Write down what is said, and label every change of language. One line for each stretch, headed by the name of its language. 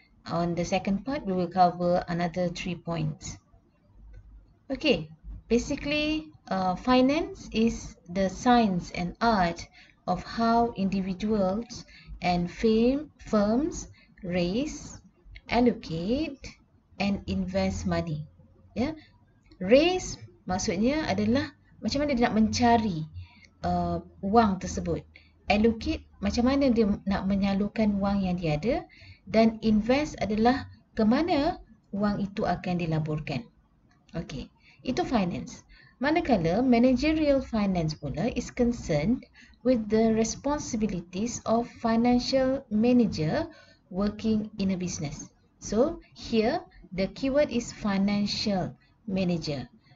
English: On the second part, we will cover another 3 points. Okay, basically, finance is the science and art of how individuals and firms raise, allocate and invest money.
Malay: Ya, raise maksudnya adalah macam mana dia nak mencari wang tersebut. Allocate macam mana dia nak menyalurkan wang yang dia ada, dan invest adalah ke mana wang itu akan dilaburkan. Okey, itu finance.
English: Manakala managerial finance pula is concerned with the responsibilities of financial manager working in a business. So here the keyword is financial manager.